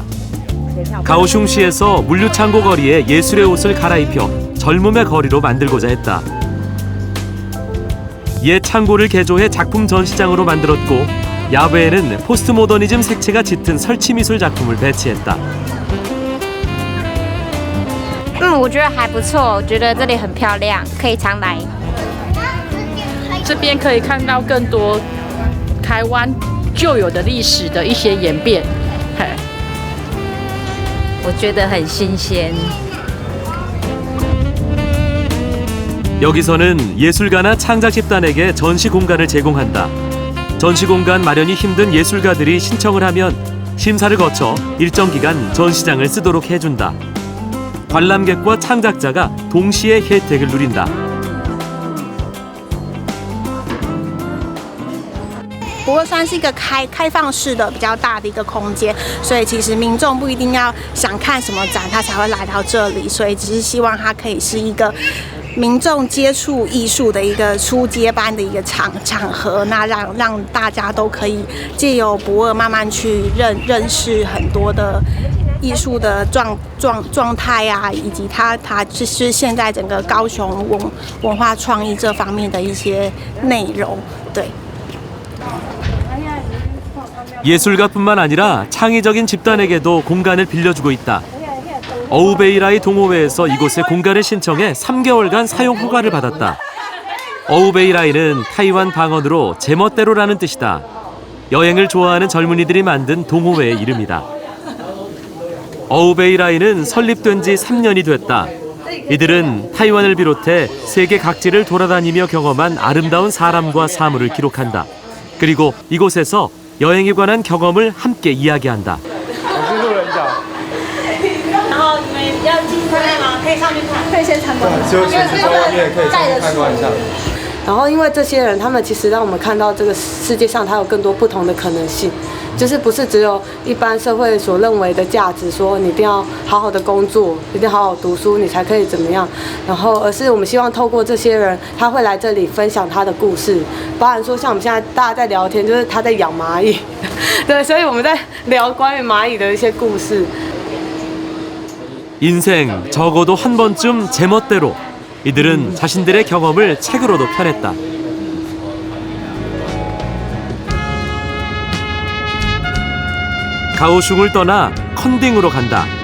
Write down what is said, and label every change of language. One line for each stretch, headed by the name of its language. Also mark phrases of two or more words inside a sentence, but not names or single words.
Korean: 가오슝시에서 물류창고 거리에 예술의 옷을 갈아입혀 젊음의 거리로 만들고자 했다. 옛 창고를 개조해 작품 전시장으로 만들었고 야외에는 포스트모더니즘 색채가 짙은 설치미술 작품을 배치했다.
Chinese: 我觉得还不错，我觉得这里很漂亮，可以常来。这边可以看到更多台湾旧有的历史的一些演变。我觉得很新鲜。
Korean: 여기서는 예술가나 창작 집단에게 전시 공간을 제공한다. 전시 공간 마련이 힘든 예술가들이 신청을 하면 심사를 거쳐 일정 기간 전시장을 쓰도록 해준다. 관람객과 창작자가 동시에 혜택을 누린다.
Chinese: 不过算是一个开放式的比较大的一个空间，所以其实民众不一定要想看什么展，他才会来到这里。所以只是希望它可以是一个民众接触艺术的一个初阶班的一个场合，那让大家都可以借由博尔慢慢去认识很多的艺术的状态啊，以及它就是现在整个高雄文化创意这方面的一些内容，对。
Korean: 예술가뿐만 아니라 창의적인 집단에게도 공간을 빌려주고 있다. 어우베이라이 동호회에서 이곳에 공간을 신청해 3개월간 사용 허가를 받았다. 어우베이라이는 타이완 방언으로 제멋대로라는 뜻이다. 여행을 좋아하는 젊은이들이 만든 동호회의 이름이다. 어우베이라이는 설립된 지 3년이 됐다. 이들은 타이완을 비롯해 세계 각지를 돌아다니며 경험한 아름다운 사람과 사물을 기록한다. 그리고 이곳에서 여행에 관한 경험을 함께 이야기한다.
Chinese: 然后你们要进去看吗？可以上去看，可以先参观。就其实在外面可以上去参观一下。然后因为这些人，他们其实让我们看到这个世界上它有更多不同的可能性，就是不是只有一般社会所认为的价值，说你一定要好好的工作，一定好好读书，你才可以怎么样。然后而是我们希望透过这些人，他会来这里分享他的故事，包含说像我们现在大家在聊天，就是他在养蚂蚁，对，所以我们在聊关于蚂蚁的一些故事。
Korean: 인생 적어도 한 번쯤 제멋대로 이들은 자신들의 경험을 책으로도 펴냈다. 가오슝을 떠나 컨딩으로 간다.